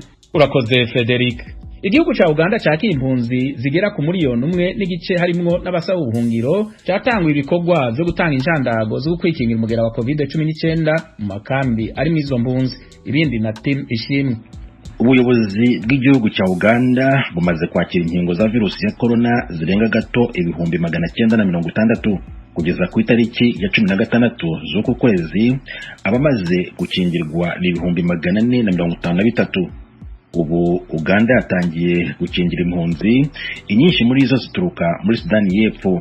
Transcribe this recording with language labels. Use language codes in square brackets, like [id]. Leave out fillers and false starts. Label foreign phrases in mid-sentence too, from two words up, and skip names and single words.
[rn] Urakoze Frederic. Igihugu cha Uganda cyakira impunzi zigera ku miliyoni 1 harimwo n'abasaba ubuhungiro cyatangwa ibikorwa byo gutanga inshandago zo kwikingira umugera wa COVID-19 mu makambi ari mizo mpunzi. Ibindi na Tim Ishimwe. Ubuyobozi bw'igihugu cha Uganda bumaze kwakira inkingo za virusi ya corona zirenga gato 960 kugeza ku itariki ya 16 z'uku kwezi. Abamaze gukingirwa ni 453. Ubu Uganda yatangiye gukingira impunzi, inyinshi muri zo zituruka muri Sudani y'Epfo.